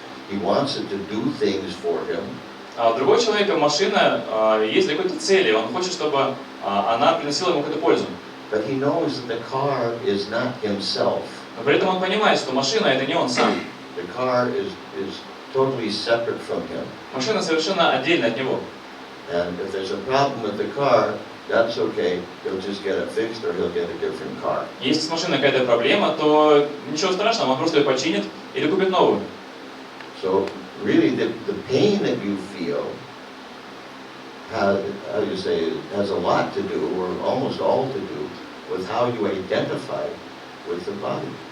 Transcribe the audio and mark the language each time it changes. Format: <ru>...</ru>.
<en>He wants it to do things for him.</en> <ru>А у другого человека машина есть для какой-то цели, он хочет, чтобы она приносила ему какую-то пользу.</ru> <en>But he knows that the car is not himself.</en> <ru>Но при этом он понимает, что машина это не он сам.</ru> <en>The car is totally separate from him.</en> <ru>Машина совершенно отдельно от него.</ru> <en>And if there's a problem with the car, that's okay. He'll just get it fixed or he'll get a different car.</en> <ru>Если с машиной какая-то проблема, то ничего страшного, он просто ее починит или купит новую.</ru> <en>So really the pain that you feel has, how do you say, has a lot to do, or almost all to do, with how you identify with the body.</en>